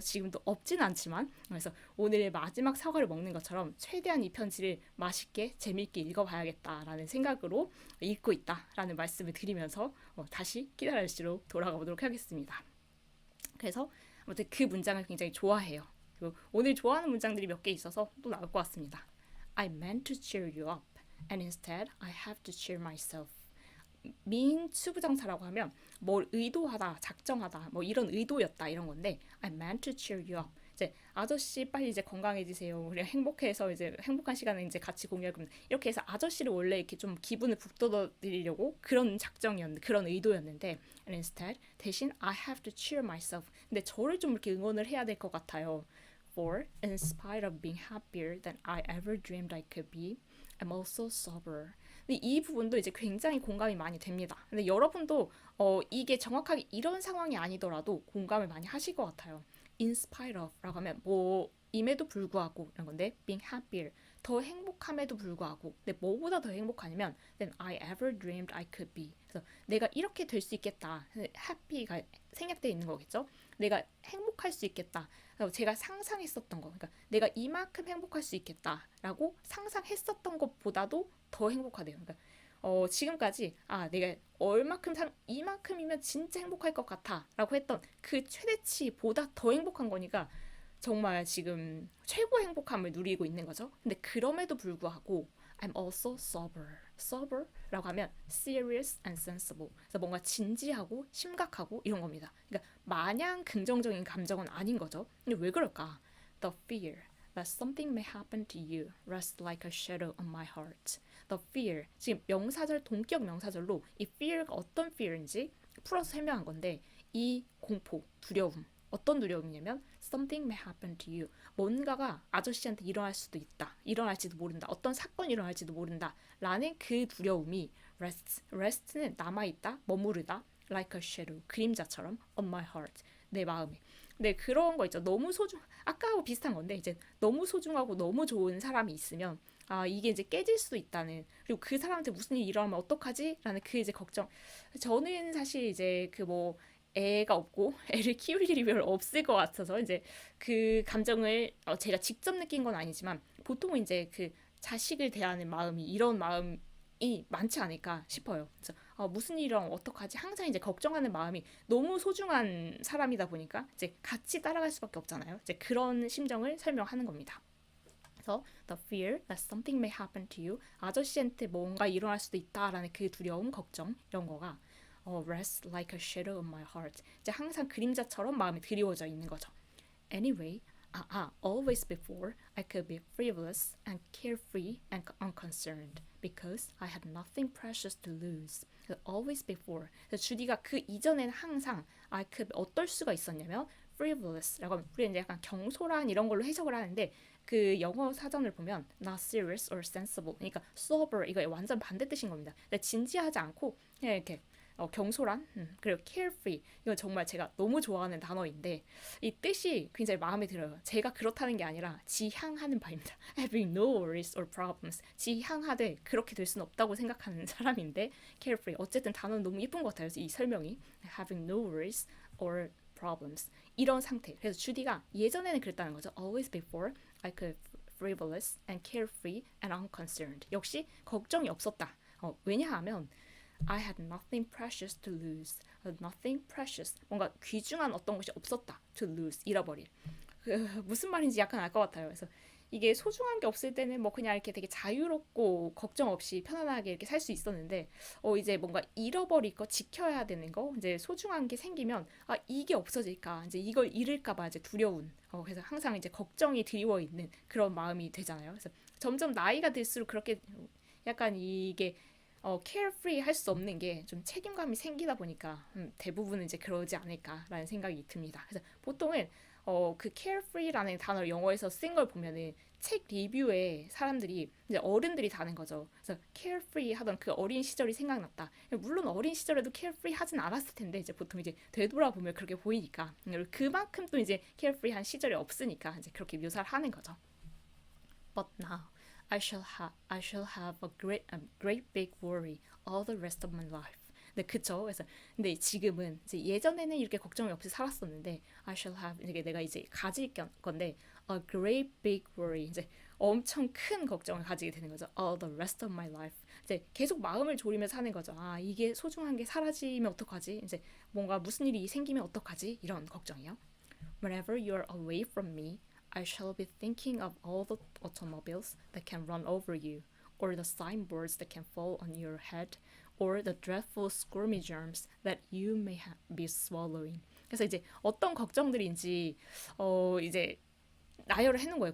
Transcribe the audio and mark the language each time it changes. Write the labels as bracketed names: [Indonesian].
[Korean] 지금도 없진 않지만 그래서 오늘 마지막 사과를 먹는 것처럼 최대한 이 편지를 맛있게 재밌게 읽어봐야겠다라는 생각으로 읽고 있다라는 말씀을 드리면서 다시 키다라 씨로 돌아가 보도록 하겠습니다. 그래서 아무튼 그 문장을 굉장히 좋아해요. 그리고 오늘 좋아하는 문장들이 몇 개 있어서 또 나올 것 같습니다. [English] I meant to cheer you up, and instead I have to cheer myself. [Korean] 민 수부정사라고 하면 뭘 의도하다, 작정하다, 뭐 이런 의도였다 이런 건데 [English] I meant to cheer you up. [Korean] 이제 아저씨 빨리 이제 건강해지세요. 우리가 행복해서 이제 행복한 시간을 이제 같이 공유할 겁니다. 이렇게 해서 아저씨를 원래 이렇게 좀 기분을 북돋아드리려고 그런 작정이었는데 그런 의도였는데 [English] and instead [Korean] 대신 [English] I have to cheer myself. [Korean] 근데 저를 좀 이렇게 응원을 해야 될 것 같아요. [English] For in spite of being happier than I ever dreamed I could be, I'm also sober. [Korean] 근데 이 부분도 이제 굉장히 공감이 많이 됩니다. 근데 여러분도 이게 정확하게 이런 상황이 아니더라도 공감을 많이 하실 것 같아요. [English] In spite of [Korean] 라고 하면 뭐 임에도 불구하고 이런 건데 [English] being happier [Korean] 더 행복함에도 불구하고 근데 뭐보다 더 행복하냐면 [English] than I ever dreamed I could be. [Korean] 그래서 내가 이렇게 될 수 있겠다. happy가 생략되어 있는 거겠죠. 내가 행복할 수 있겠다. 제가 상상했었던 거, 그러니까 내가 이만큼 행복할 수 있겠다라고 상상했었던 것보다도 더 행복하대요. 그러니까 지금까지 내가 이만큼이면 진짜 행복할 것 같아라고 했던 그 최대치보다 더 행복한 거니까 정말 지금 최고 행복함을 누리고 있는 거죠. 근데 그럼에도 불구하고 [English] I'm also sober. sober [Korean] 라고 하면 [English] serious and sensible. [Korean] 그래서 뭔가 진지하고 심각하고 이런 겁니다. 그러니까 마냥 긍정적인 감정은 아닌 거죠. 근데 왜 그럴까? [English] The fear that something may happen to you rests like a shadow on my heart. The fear. [Korean] 지금 명사절 동격 명사절로 이 fear가 어떤 fear인지 풀어서 설명한 건데 이 공포, 두려움. 어떤 두려움이냐면 [English] something may happen to you. [Korean] 뭔가가 아저씨한테 일어날 수도 있다. 일어날지도 모른다. 어떤 사건이 일어날지도 모른다. 라는 그 두려움이 rest는 남아있다, 머무르다. [English] like a shadow, [Korean] 그림자처럼 [English] on my heart, [Korean] 내 마음에. 근데 그런 거 있죠. 아까하고 비슷한 건데 이제 너무 소중하고 너무 좋은 사람이 있으면 이게 이제 깨질 수도 있다는, 그리고 그 사람한테 무슨 일이 일어나면 어떡하지? 라는 그 이제 걱정. 저는 사실 이제 애가 없고 애를 키울 일이 별로 없을 것 같아서 이제 그 감정을 제가 직접 느낀 건 아니지만 보통은 이제 그 자식을 대하는 마음이 이런 마음이 많지 않을까 싶어요. 그래서 무슨 일이 일어나면 어떡하지? 항상 이제 걱정하는 마음이 너무 소중한 사람이다 보니까 이제 같이 따라갈 수밖에 없잖아요. 이제 그런 심정을 설명하는 겁니다. [English] 그래서 the fear that something may happen to you, [Korean] 아저씨한테 뭔가 일어날 수도 있다라는 그 두려움, 걱정 이런 거가 [English] rests like a shadow on my heart. [Korean] 이제 항상 그림자처럼 마음에 드리워져 있는 거죠. [English] Anyway, always before I could be frivolous and carefree and unconcerned because I had nothing precious to lose. Always before. [Korean] 주디가 그 이전에는 항상 [English] I could [Korean] 어떨 수가 있었냐면 frivolous라고 하면 우리는 이제 약간 경솔한 이런 걸로 해석을 하는데 그 영어 사전을 보면 [English] not serious or sensible [Korean] 그러니까 sober 이거 완전 반대 뜻인 겁니다. 근데 진지하지 않고 그냥 이렇게 경솔한 그리고 carefree 이건 정말 제가 너무 좋아하는 단어인데 이 뜻이 굉장히 마음에 들어요. 제가 그렇다는 게 아니라 지향하는 바입니다. [English] Having no worries or problems [Korean] 지향하되 그렇게 될 수는 없다고 생각하는 사람인데 carefree 어쨌든 단어는 너무 예쁜 것 같아요. 이 설명이 [English] having no worries or problems [Korean] 이런 상태. 그래서 주디가 예전에는 그랬다는 거죠. [English] Always before I could frivolous and carefree and unconcerned [Korean] 역시 걱정이 없었다. 왜냐하면 [English] I had nothing precious to lose. Nothing precious. [Korean] 뭔가 귀중한 어떤 것이 없었다. [English] To lose. [Korean] 잃어버릴. 무슨 말인지 약간 알 것 같아요. 그래서 이게 소중한 게 없을 때는 뭐 그냥 이렇게 되게 자유롭고 걱정 없이 편안하게 이렇게 살 수 있었는데 이제 뭔가 잃어버릴 거 지켜야 되는 거 이제 소중한 게 생기면 이게 없어질까 이제 이걸 잃을까 봐 이제 두려운 그래서 항상 이제 걱정이 드리워 있는 그런 마음이 되잖아요. 그래서 점점 나이가 들수록 그렇게 약간 이게 carefree 할 수 없는 게 좀 책임감이 생기다 보니까 대부분은 이제 그러지 않을까라는 생각이 듭니다. 그래서 보통은 그 carefree라는 단어를 영어에서 쓴 걸 보면은 책 리뷰에 사람들이 이제 어른들이 다는 거죠. 그래서 carefree 하던 그 어린 시절이 생각났다. 물론 어린 시절에도 carefree 하진 않았을 텐데 이제 보통 이제 되돌아보면 그렇게 보이니까 그만큼 또 이제 carefree 한 시절이 없으니까 이제 그렇게 묘사를 하는 거죠. [English] But now I shall have a great big worry all the rest of my life. [Korean] 네, 그쵸. 그래서 근데 지금은 이제 예전에는 이렇게 걱정이 없이 살았었는데 [English] I shall have [Korean] 이게 내가 이제 가질 건데 [English] a great big worry [Korean] 이제 엄청 큰 걱정을 가지게 되는 거죠. [English] All the rest of my life. [Korean] 이제 계속 마음을 졸이면서 사는 거죠. 이게 소중한 게 사라지면 어떡하지? 이제 뭔가 무슨 일이 생기면 어떡하지? 이런 걱정이요. [English] Whenever you're away from me, I shall be thinking of all the automobiles that can run over you, or the signboards that can fall on your head, or the dreadful squirmy germs that you may be swallowing. [Korean] 그래서 이제 어떤 걱정들인지 이제 나열을 해놓은 거예요.